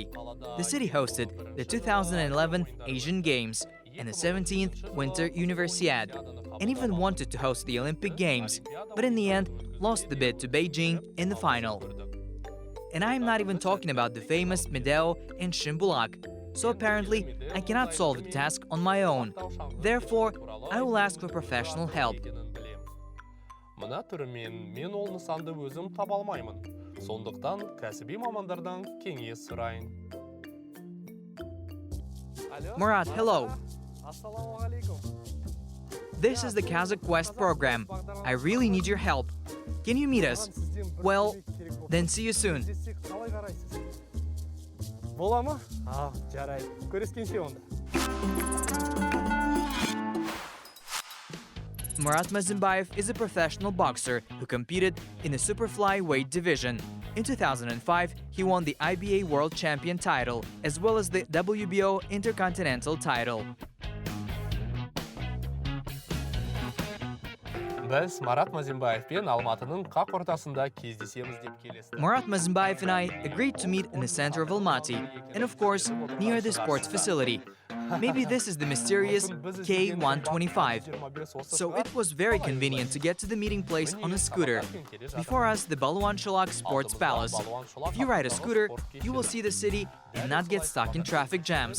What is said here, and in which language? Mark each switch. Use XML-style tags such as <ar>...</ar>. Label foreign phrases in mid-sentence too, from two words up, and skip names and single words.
<en>The city hosted the 2011 Asian Games and the 17th Winter Universiade, and even wanted to host the Olympic Games, but in the end lost the bid to Beijing in the final. And I'm not even talking about the famous Medeo and Shimbulak, so apparently I cannot solve the task on my own. Therefore, I will ask for professional help.</en> <kk>Мына түрімен мен ол нысанды өзім таба алмаймын. Сондықтан кәсіби мамандардан кеңес сұрайын.</kk> <en>Murat, hello. This is the Qazaq Quest program. I really need your help. Can you meet us? Well, then see you soon.</en> <kk>Бола ма? Жарайды. Көріскенше онда.</kk> <en>Murat Mazimbayev is a professional boxer who competed in the superflyweight division. In 2005, he won the IBA World Champion title as well as the WBO Intercontinental title.</en> <kk>Біз Марат Мазимбаевпен Алматының қақ ортасында кездесеміз деп келестік.</kk> <en>Murat Mazimbayev and I agreed to meet in the center of Almaty and of course near the sports facility. Maybe this is the mysterious K125. So it was very convenient to get to the meeting place on a scooter. Before us, the Balwan Shalak Sports Palace. If you ride a scooter, you will see the city and not get stuck in traffic jams.</en>